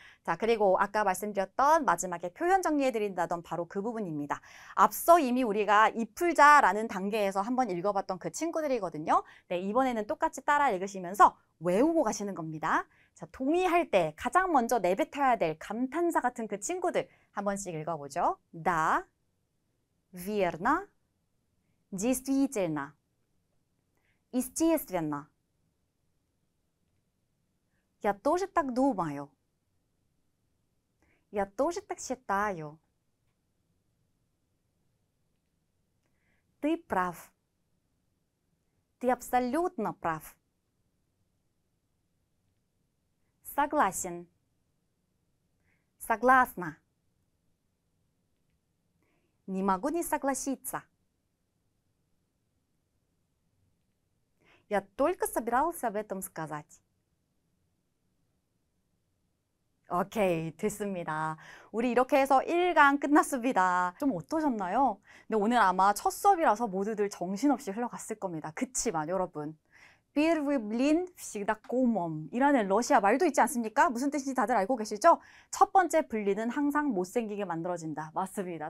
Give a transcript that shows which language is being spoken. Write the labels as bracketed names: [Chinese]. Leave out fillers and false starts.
[Korean] 자, 그리고 아까 말씀드렸던 마지막에 표현 정리해드린다던 바로 그 부분입니다. 앞서 이미 우리가 이 풀자라는 단계에서 한번 읽어봤던 그 친구들이거든요. 네, 이번에는 똑같이 따라 읽으시면서 외우고 가시는 겁니다. 자, 동의할 때 가장 먼저 내뱉어야 될 감탄사 같은 그 친구들 한 번씩 읽어보죠. [Russian] Да, верно, действительно, естественно. Я тоже так думаю. Я тоже так считаю. Ты прав. Ты абсолютно прав. Согласен. Согласна. Не могу не согласиться. Я только собирался об этом сказать. [Korean] 오케이, 됐습니다. 우리 이렇게 해서 1강 끝났습니다. 좀 어떠셨나요? 근데 오늘 아마 첫 수업이라서 모두들 정신없이 흘러갔을 겁니다. 그치만 여러분, [Russian] Первый блин всегда комом [Korean] 이라는 러시아 말도 있지 않습니까? 무슨 뜻인지 다들 알고 계시죠? 첫 번째 분리는 항상 못생기게 만들어진다. 맞습니다.